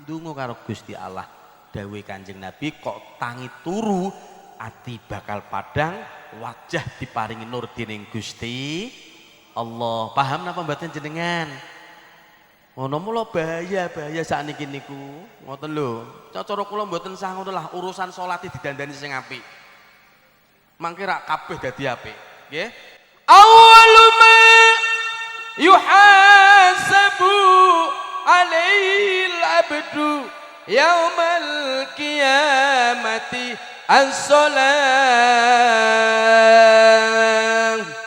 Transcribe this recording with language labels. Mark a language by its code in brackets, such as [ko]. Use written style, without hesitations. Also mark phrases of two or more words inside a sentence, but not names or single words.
[jv] Ndonga karo Gusti Allah. Dawuhe Kanjeng Nabi kok tangi turu, ati bakal padang, wajah diparingi nur dening Gusti Allah. Paham napa mboten jenengan? Ngono mula bahaya sakniki niku. Ngoten lho. Cara kula mboten sah ngono lah urusan salat didandani sing apik. Mangke rak kabeh dadi apik, nggih. [ar] أول ما يحاسب عليه العبد يوم القيامة السلام.